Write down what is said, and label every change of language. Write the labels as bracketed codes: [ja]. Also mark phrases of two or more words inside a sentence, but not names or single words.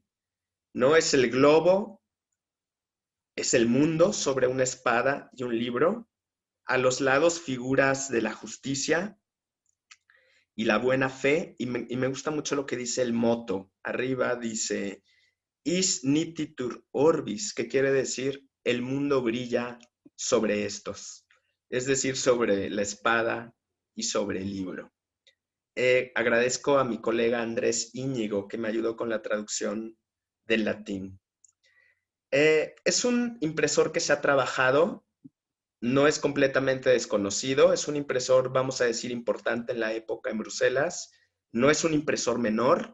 [es] No es el globo, es el mundo sobre una espada y un libro. A los lados figuras de la justicia y la buena fe. Y me gusta mucho lo que dice el moto. Arriba dice, [la] is nititur orbis, [es] que quiere decir, el mundo brilla sobre estos. Es decir, sobre la espada y sobre el libro. Agradezco a mi colega Andrés Íñigo, que me ayudó con la traducción del latín. Es un impresor que se ha trabajado, no es completamente desconocido, es un impresor, vamos a decir, importante en la época en Bruselas, no es un impresor menor.